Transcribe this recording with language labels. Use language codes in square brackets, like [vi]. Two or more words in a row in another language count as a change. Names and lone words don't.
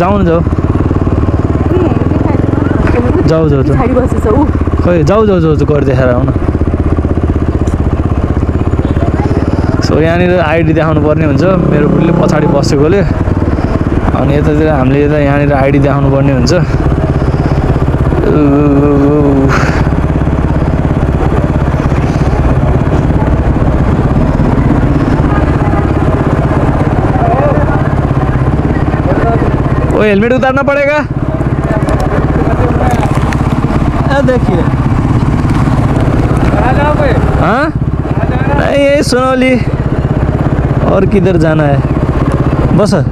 [ne] जाउँ न, जाऊ खै जाऊ गरी देखाएर आउन। सो यहाँनिर आइडी देखाउनु पर्ने हुन्छ। मेरो बुढीले पछाडि बसेकोले, अनि यतातिर हामीले यहाँनिर आइडी देखाउनु पर्ने हुन्छ। [hi] ओ हेलमेट उतारना पड़ेगा। देखिए हाँ नहीं, यही सुनौली और किधर जाना है बस।